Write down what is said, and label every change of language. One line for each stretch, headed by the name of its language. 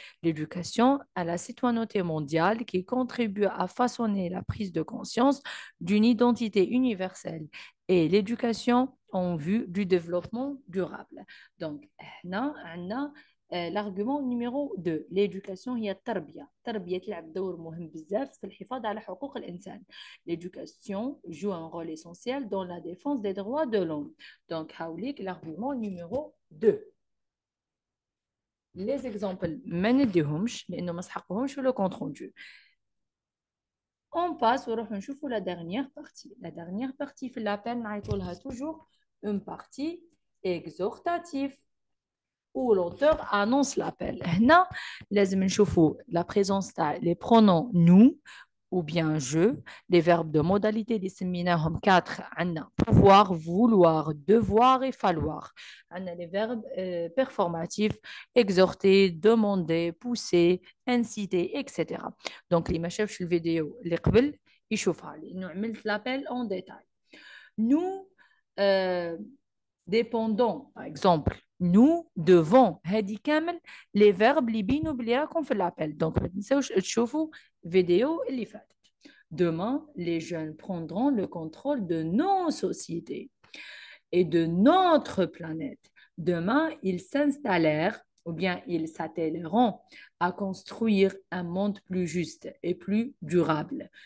French: L'éducation à la citoyenneté mondiale qui contribue à façonner la prise de conscience d'une identité universelle et l'éducation en vue du développement durable. Donc, l'argument numéro 2 l'éducation
Arabic: هي التربية. التربية تلعب دور مهم بزاف في الحفاظ على حقوق الإنسان.
French: L'éducation joue un rôle essentiel dans la défense des droits de l'homme. Donc,
Arabic: هاوليك
French: l'argument numéro 2. Les exemples
Arabic: ما نديهمش لأنه ما سحقوهمش في
French: le compte rendu. On passe
Arabic: ونروح نشوفوا
French: la dernière partie. La dernière partie في l'appel
Arabic: نعيطوا لها
French: toujours une partie exhortative. ou l'auteur annonce l'appel.
Arabic: هنا لازم نشوفوا
French: la présence تاع les pronoms nous ou bien je, les verbes de modalité
Arabic: اللي سميناهم 4 عندنا
French: pouvoir, vouloir, devoir et falloir.
Arabic: عندنا
French: les verbes performatifs, exhorter, demander, pousser, inciter, etc.
Arabic: Donc اللي ما شافش الفيديو اللي قبل يشوفها لانه عملت
French: l'appel en détail. Nous dépendons, par exemple, nous devons
Arabic: هذه كامل
French: les verbes
Arabic: اللي بينوا بلي راكم في
French: l'appel.
Arabic: Donc ما تنساوش تشوفوا فيديو اللي فاتت.
French: Demain, les jeunes prendront le contrôle de nos sociétés et de notre planète. Demain, ils s'installèrent ou bien ils s'attelleront à construire un monde plus juste et plus durable.